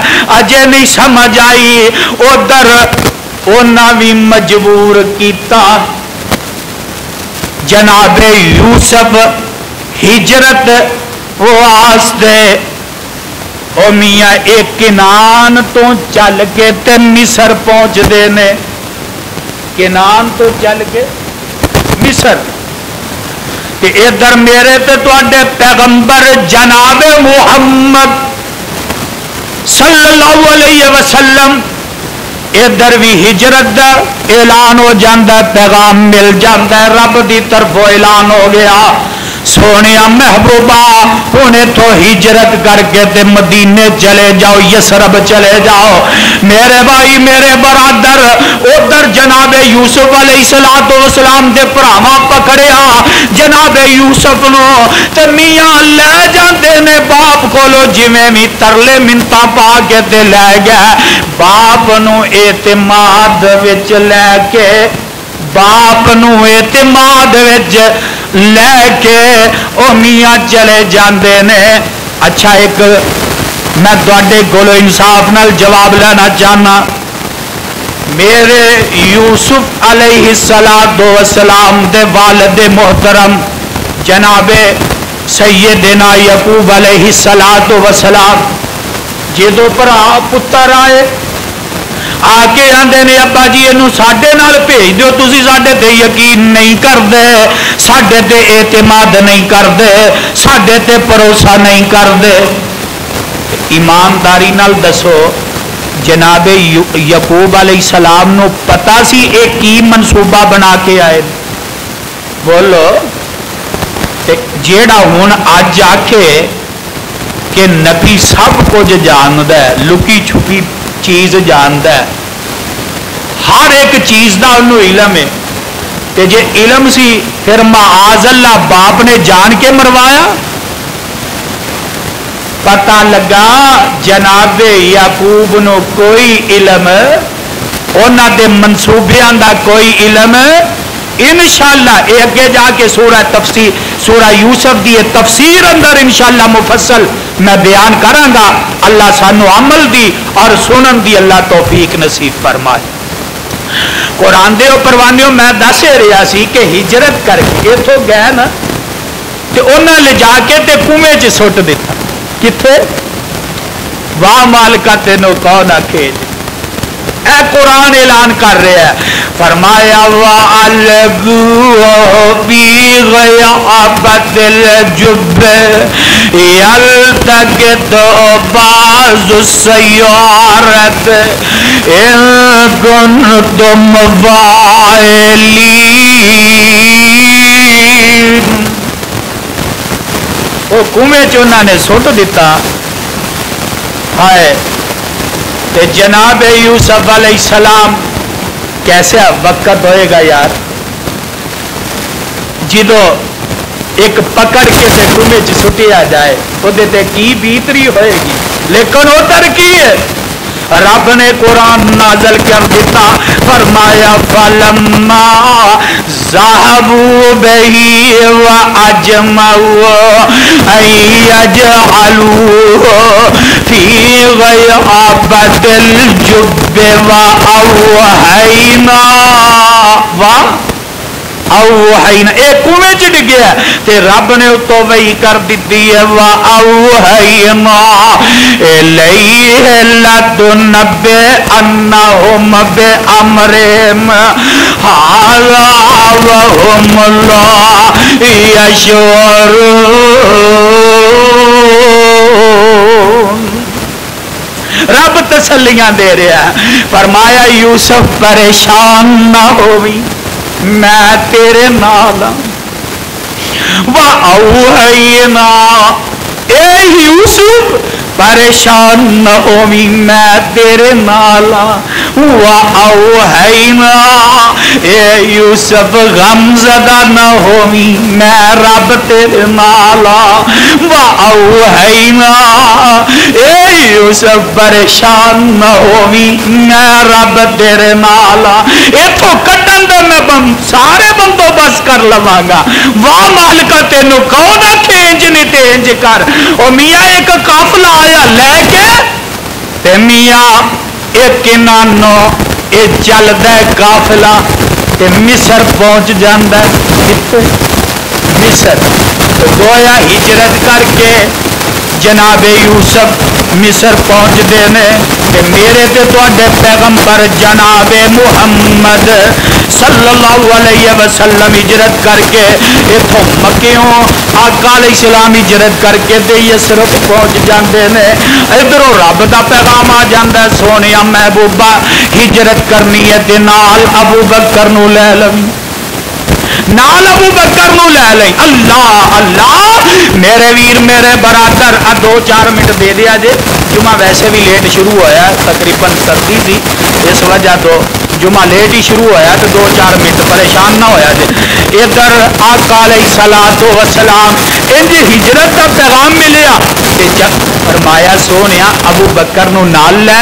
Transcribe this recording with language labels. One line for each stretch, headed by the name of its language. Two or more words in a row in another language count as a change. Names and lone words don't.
Punjabi: اجے نہیں سمجھ آئی ادھر انہاں بھی مجبور کیتا جناب یوسف ہجرت واسطے او میاں ایک کنان تو چل کے تے مصر پہنچ دے نے. کنان تو چل کے مصر تے ادھر میرے تے تواڈے پیغمبر جناب محمد
Arabic: صلی اللہ علیہ وسلم
Punjabi: ادھر بھی ہجرت دا اعلان ہو جاندہ پیغام مل جاندہ رب دی طرف اعلان ہو گیا سونے محبوبہ ہونے تو ہجرت کر کے تے مدینے چلے جاؤ یسرب چلے جاؤ. میرے بھائی میرے برادر ادھر جناب یوسف
Arabic: علیہ السلام
Punjabi: دے پراواں پکڑیا جناب یوسف نو تے میاں لے جاندے نے باپ کولو جویں بھی ترلے منتا پا کے تے لے گئے. باپ نو اعتماد وچ لے کے باپ نو اعتماد وچ لے کے او میاں چلے جاندے نے. اچھا ایک میں تواڈے کولو انصاف نال جواب لینا چاہنا. میرے یوسف
Arabic: علیہ السلام
Punjabi: دے والد محترم جناب سیدنا یعقوب
Arabic: علیہ السلام
Punjabi: جدو بھرا پتر آئے آ کے آندے نے ابا جی اینو ساڈے نال بھیج دیو تسی ساڈے تے یقین نہیں کردے ساڈے تے اعتماد نہیں کردے ساڈے تے بھروسہ نہیں کردے. ایمانداری نال دسو جناب یعقوب
Arabic: علیہ السلام
Punjabi: نو پتا سی ایک کی منصوبہ بنا کے آئے بولو جیڑا ہن اج آکھے کہ نبی سب کچھ جاندا ہے لکی چھپی چیز جاندا ہے ہر ایک چیز دا انہوں علم ہے تے جے علم سی پھر
Arabic: معاذ اللہ
Punjabi: باپ نے جان کے مروایا. پتہ لگا جناب یعقوب نو کوئی علم انہاں دے منصوبیاں دا کوئی علم انشاءاللہ اے اگے جا کے سورہ یوسف دی تفسیر اندر انشاءاللہ مفصل میں بیان کراں گا. اللہ سانو عمل دی اور سنن دی اللہ توفیق نصیب فرمائے. قرآن دے پروانیوں میں دس رہا سی کہ ہجرت کر کے اتوں گئے نا تے انہاں لے جا کے تے کنویں چ سٹ دیتا. کتھے واہ مالکا تینوں کون آکھے اے قرآن اعلان کر رہا ہے فرمایا
Arabic: وَأَلْقُوهُ فِي غَيَابَتِ الْجُبِّ يَلْتَقِطُهُ بَعْضُ السَّيَّارَةِ إِن كُنتُمْ فَاعِلِينَ.
Punjabi: وہ کنویں چ انہوں نے سٹ دیتا ہائے تے جناب یوسف
Arabic: علیہ السلام
Punjabi: کیسا وقت ہوئے گا یار جدو ایک پکڑ کے تے کنویں چ سٹیا جائے وہ تے کی بیتری ہوئے گی. لیکن ادھر کی ہے رب نے قرآن نازل کر دیتا فرمایا
Arabic: فَلَمَّا ذَهَبُوا بِهِ وَأَجْمَعُوا أَن يَجْعَلُوهُ فِي غَيَابَتِ الْجُبِّ وَأَوْحَيْنَا
Punjabi: ایک کنویں چ ڈگیا تے رب نے اتوں وہی کر دیتی ہے
Arabic: وَأَوْحَيْنَا إِلَيْهِ لَتُنَبِّئَنَّهُمْ بِأَمْرِهِمْ هَذَا وَهُمْ لَا يَشْعُرُونَ.
Punjabi: رب تسلیاں دے رہا ہے، فرمایا یوسف پریشان نہ ہووی میں تیرے نال ہاں، وَأَوْحَيْنَا اے یوسف پریشان نہ ہووی میں تیرے نال ہاں، وَأَوْحَيْنَا اے یوسف غم زدہ نہ ہووی میں رب تیرے نال ہاں، وَأَوْحَيْنَا اے یوسف پریشان نہ ہووی میں رب تیرے نال ہاں۔ ایتھوں کٹن دے میں سارے بندوبست کر لواں گا، واہ مالکا تینوں کہو نا کہ انج نہیں تے انج کر، او میاں ایک قافلہ آیا لے کے تے میاں ایک نانو اے چلدا ہے قافلہ تے مصر پہنچ جاندا ہے، کتے مصر، تو گویا ہجرت کر کے جناب یوسف مصر پہنچتے ہیں کہ میرے تے تواڈے پیغمبر جناب محمد
Arabic: صلی اللہ علیہ وسلم
Punjabi: ہجرت کر کے اتوں مکیوں آقا
Arabic: علیہ السلام
Punjabi: ہجرت کر کے تے یسرف پہنچ جاندے نے، ادھروں رب دا پیغام آ جاندا ہے سونیا محبوبہ ہجرت کرنی ہے تے نال ابو بکر نو لے لویں، نال ابو بکر نو لے لیں۔ اللہ اللہ میرے ویر میرے برادر 2-4 منٹ دے دیا جے، جمعہ ویسے بھی لیٹ شروع ہویا تقریباً سردی سی اس وجہ تو جمعہ لیٹ ہی شروع ہویا تو 2-4 منٹ پریشان نہ ہویا جے۔ ادھر آقا
Arabic: علیہ الصلوۃ والسلام
Punjabi: انج ہجرت کا پیغام ملیا تے جب فرمایا سونیا ابو بکر نو نال لے